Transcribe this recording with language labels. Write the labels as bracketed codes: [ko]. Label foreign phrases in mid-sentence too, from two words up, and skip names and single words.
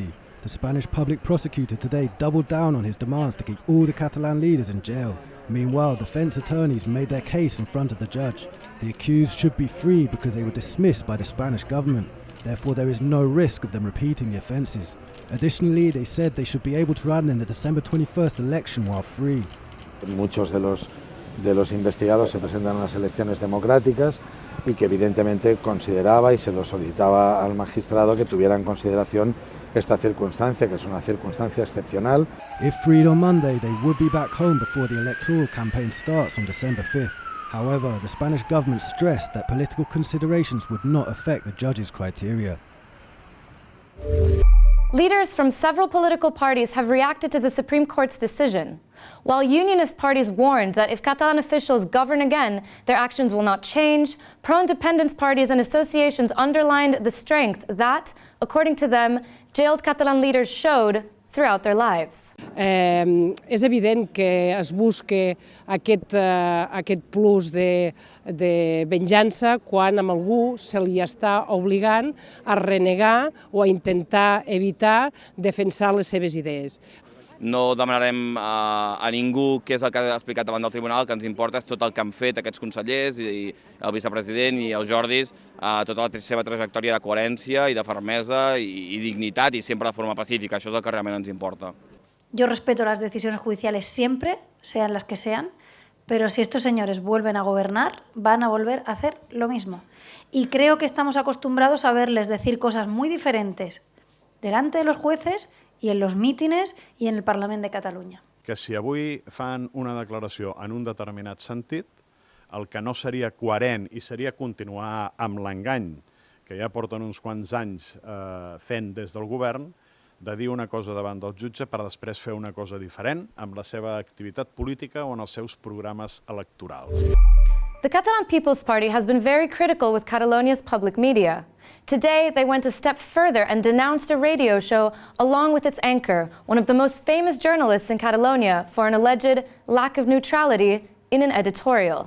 [en] The Spanish public prosecutor today doubled down on his demands to keep all the Catalan leaders in jail. Meanwhile, defense attorneys made their case in front of the judge. The accused should be free because they were dismissed by the Spanish government. Therefore, there is no risk of them repeating the offences. Additionally, they said they should be able to run in the December 21st election while free. [es] Muchos de los investigados se presentan a las elecciones democráticas y que evidentemente consideraba y se lo solicitaba al magistrado que tuviera en consideración esta circunstancia, que es una circunstancia excepcional. [en] If freed on Monday, they would be back home before the electoral campaign starts on December 5th. However, the Spanish government stressed that political considerations would not affect the judge's criteria. Leaders from several political parties have reacted to the Supreme Court's decision. While unionist parties warned that if Catalan officials govern again, their actions will not change, pro-independence parties and associations underlined the strength that, according to them, jailed Catalan leaders showed throughout their lives. [ca] És evident que es busca aquest plus de venjança quan a algú se li està obligant a renegar o a intentar evitar defensar les seves idees. No demanarem a ningú què és el que ha explicat davant del tribunal, el que ens importa és tot el que han fet aquests consellers i el vicepresident i els Jordis, tota la seva trajectòria de coherència i de fermesa i dignitat i sempre de forma pacífica, això és el que realment ens importa. [es] Yo respeto las decisiones judiciales siempre, sean las que sean, pero si estos señores vuelven a gobernar, van a volver a hacer lo mismo. Y creo que estamos acostumbrados a verles decir cosas muy diferentes delante de los jueces i en los mítines i en el Parlament de Catalunya. [ca] Que si avui fan una declaració en un determinat sentit, el que no seria coherent i seria continuar amb l'engany que ja porten uns quants anys fent des del govern, de dir una cosa davant del jutge per després fer una cosa diferent amb la seva activitat política o en els seus programes electorals. [en] The Catalan People's Party has been very critical with Catalonia's public media. Today, they went a step further and denounced a radio show along with its anchor, one of the most famous journalists in Catalonia, for an alleged lack of neutrality in an editorial.